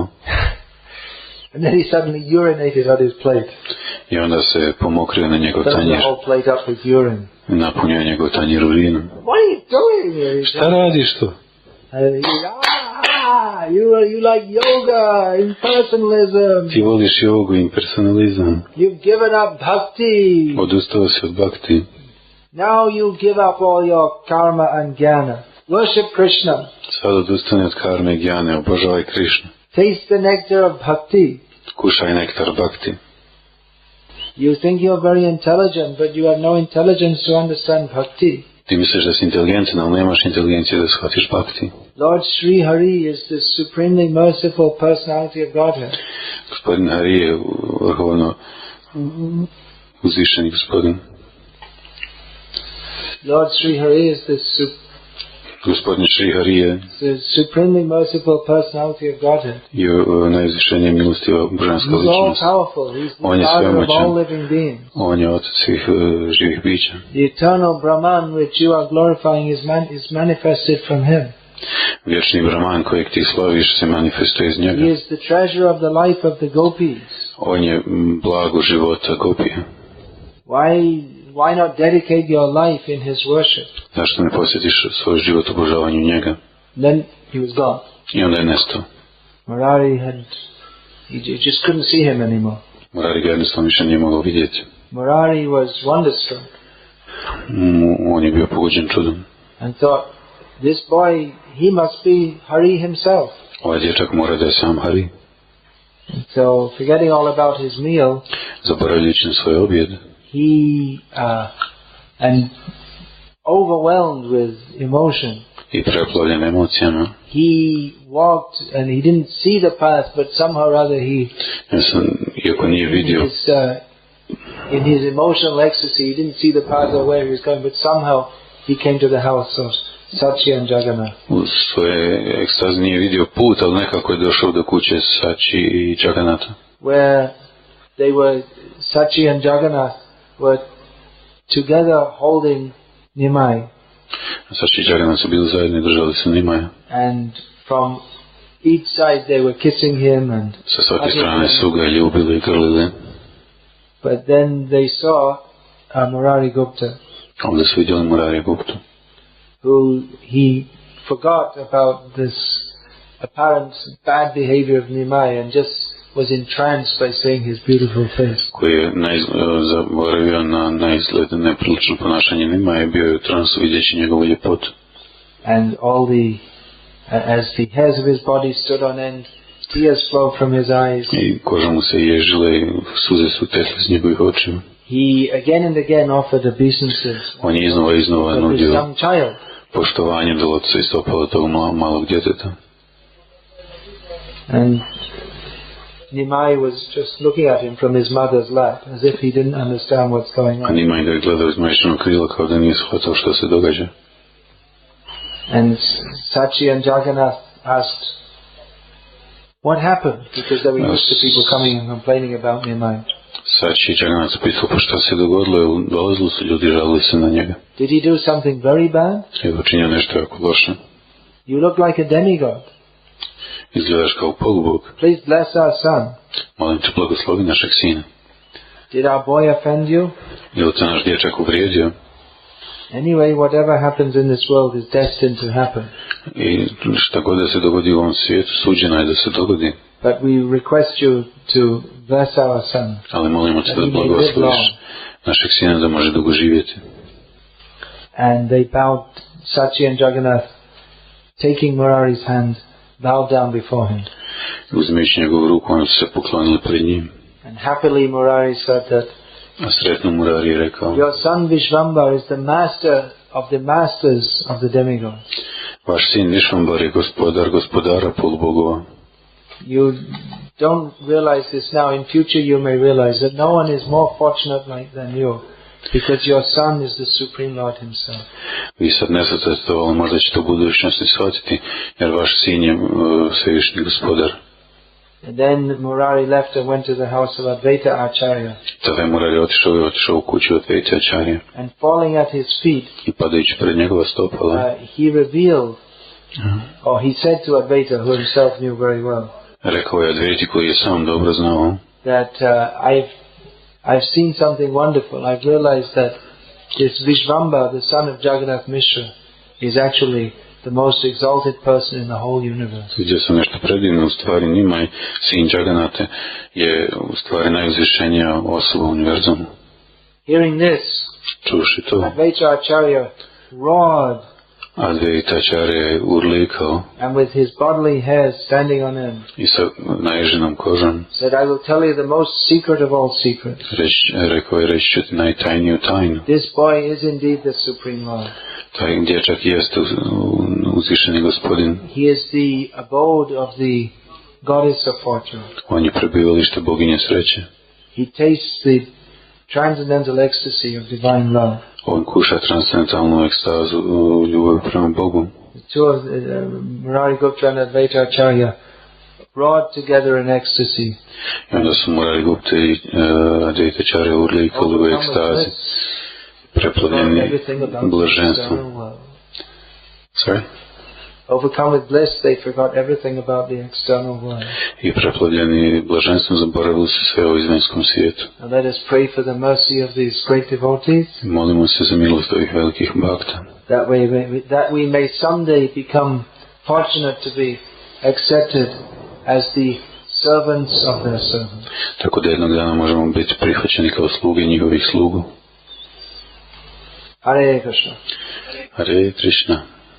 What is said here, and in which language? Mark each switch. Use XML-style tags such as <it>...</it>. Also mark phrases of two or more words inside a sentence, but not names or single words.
<en>And then he suddenly urinated on his plate.</en> <bs>I onda se pomokrio na njegov tanjir.</bs> <en>Filled the whole plate up with urine.</en> <bs>Napunio njegov tanjir urinom.</bs> <en>What are you doing?</en> <bs>Šta radiš to?</bs> <en>You like yoga, impersonalism.</en> <bs>Ti voliš jogu, impersonalizam.</bs> <en>You've given up bhakti.</en> <bs>Odustao si od bhakti.</bs> <en>Now you give up all your karma and jnana. Worship Krishna.</en> <bs>Sad odustani od karme i jnane, obožavaj Krishna.</bs> <en>Taste the nectar of bhakti.</en> <bs>Kušaj nektar bhakti.</bs> <en>You think you're very intelligent, but you have no intelligence to understand bhakti.</en> <bs>Ti misliš da si inteligentan, ali nemaš inteligencije da shvatiš bhakti.</bs> <en>Lord Sri Hari is the supremely merciful personality of Godhead.</en> <bs>Gospodin Hari je vrhovno uzvišeni gospodin.</bs> <en>Lord Sri Hari is</en> <bs>Gospodin Sri Hari je</bs> <en>the supremely merciful personality of Godhead.</en> <bs>I najuzvišenije milostiva božanska ličnost.</bs> <en>He's all powerful. He's the father of all living beings.</en> <bs>On je otac svih živih bića.</bs> <en>The eternal Brahman which you are glorifying is manifested from him.</en> <bs>Vječni Brahman kojeg ti slaviš se manifestuje iz njega.</bs> <en>He is the treasure of the life of the gopis.</en> <bs>On je blago života gopija.</bs> <en>Why not dedicate your life in his worship?</en> <bs>Zašto ne posjetiš svoj život obožavanju njega?</bs> <en>Then he was gone.</en> <bs>I onda je nestao.</bs> <en>Murari he just couldn't see him anymore.</en> <bs>Murari ga jednostavno više nije mogao vidjeti.</bs> <en>Murari was wonderstruck.</en> <bs>On je bio pogođen čudom.</bs> <en>And thought, this boy, he must be Hari himself.</en> <bs>Ovaj dječak mora da je sam Hari.</bs> <en>And so, forgetting all about his meal,</en> <bs>zaboravljajući na svoj objed,</bs> <en>and overwhelmed with emotion,</en> <bs>i preplavljen emocijama,</bs> <en>he walked and he didn't see the path, but somehow or other</en> <bs>iako nije vidio,</bs> <en>in his emotional ecstasy, he didn't see the path or where he was going, but somehow he came to the house of Sachi and Jagannath.</en> <bs>U svoje ekstaze nije vidio put, ali nekako je došao do kuće Sachi i Jagannatha.</bs> <en>Where Sachi and Jagannath were together holding Nimai.</en> <bs>Sachi i Jagannath su bili zajedno i držali su Nimaja.</bs> <en>And from each side they were kissing him and</en> <bs>sa svake strane su ga ljubili i grlili.</bs> <en>But then they saw Murari Gupta.</en> <bs>Ovdje su vidjeli Murari Guptu,</bs> <en>who he forgot about this apparent bad behavior of Nimai and just was entranced by seeing his beautiful face.</en> <bs>Koji je zaboravio na naizgled neprilično ponašanje Nimaja, bio je u transu vidjeći njegovu ljepotu.</bs> <en>And as the hairs of his body stood on end, tears flowed from his eyes.</en> <bs>I koža mu se ježila i suze su tekle iz njegovih očiju.</bs> <en>He again and again offered obeisances.</en> <bs>On je iznova nudio</bs> <en>young child.</en> <bs>poštovanje do oca i stopala tog malog djeteta.</bs> <en>And Nimai was just looking at him from his mother's lap, as if he didn't understand what's going</en> <bs>A</bs> <en>on.</en> <bs>Nimai ga je gledao iz majčinog krila kao da nije shvatao što se događa.</bs> <en>And Sachi and Jagannath asked, what happened? Because there were used to people coming and complaining about Nimai.</en> <bs>Sači i Jagannath se pitao pa šta se dogodilo, dolazili su ljudi, žalili se na njega.</bs> <en>Did he do something very bad?</en> <bs>Je učinio nešto jako loše.</bs> <en>You look like a demigod.</en> <bs>Izgledaš kao polubog.</bs> <en>Please bless our son.</en> <bs>Molim te, blagoslovi našeg sina.</bs> <en>Did our boy offend you?</en> <bs>Je li te naš dječak uvrijedio?</bs> <en>Anyway, whatever happens in this world is destined to happen.</en> <bs>I šta god da se dogodi u ovom svijetu, suđeno je da se dogodi.</bs> <en>But we request you to bless our son.</en> <bs>Ali molimo te da blagosloviš našeg sina da može dugo živjeti.</bs> <en>And they bowed, Sachi and Jagannath, taking Murari's hand, bowed down before him.</en> <bs>Uzimajući njegovu ruku, oni su se poklonili pred njim.</bs> <en>And happily Murari said that</en> <bs>A sretno Murari je rekao,</bs> <en>your son Vishvambar is the master of the masters of the demigods.</en> <bs>vaš sin Višvambar je gospodara polubogova.</bs> <en>You don't realize this now. In future you may realize that no one is more fortunate than you, because your son is the Supreme Lord himself.</en> <bs>Vi sad ne shvatate to, ali možda ćete u budućnosti shvatiti, jer vaš sin je svevišnji gospodar.</bs> <en>And then Murari left and went to the house of Advaita Acharya.</en> <bs>Tada je Murari otišao u kuću Advaita Acharya.</bs> <en>And falling at his feet,</en> <bs>I padajući pred njegova stopala,</bs> <en>he revealed, or he said to Advaita, who himself knew very well,</en> <bs>rekao je Advaiti koji je sam dobro znao,</bs> <en>that I've seen something wonderful. I've realized that this Vishvamba, the son of Jagannath Mishra, is actually the most exalted person in the whole universe.</en> <bs>Vidio sam nešto predivno, u stvari Nimai, sin Jagannate, je u stvari najuzvišenija osoba u univerzumu.</bs> <en>Hearing this,</en> <bs>Čuši to,</bs> <en>Advaita Acharya roared,</en> <bs>Advaita Acharya je urlikao</bs> <en>and with his bodily hairs standing on end,</en> <bs>i sa naježenom kožom</bs> <en>said, I will tell you the most secret of all secrets.</en> <bs>rekao je, reći ću ti najtajniju tajnu.</bs> <en>This boy is indeed the Supreme Lord.</en> <bs>Taj dječak jeste uzvišeni gospodin.</bs> <en>He is the abode of the goddess of fortune.</en> <bs>On je prebivalište boginje sreće.</bs> <en>He tastes the transcendental ecstasy of divine love.</en> <bs>On kuša transcendentalnu ekstazu ljubavi prema Bogu.</bs> <en>The two of Murari Gupta and Advaita Acharya roared together in ecstasy.</en> <bs>I onda su Murari Gupta i Advaita Acharya urlikali u ekstazi, preplavljeni blaženstvom.</bs> <en>Sorry? Overcome with bliss, they forgot everything about the external world.</en> <bs>I preplavljeni blaženstvom zaboravili su sve o izvanjskom svijetu.</bs> <en>And let us pray for the mercy of these great devotees.</en> <bs>Molimo se za milost ovih velikih bhakta.</bs> <en>That we may someday become fortunate to be accepted as the servants of their servants.</en> <bs>Tako da jednog dana možemo biti prihvaćeni kao sluge njihovih slugu.</bs> <sa>Hare Krishna. Hare Krishna.</sa>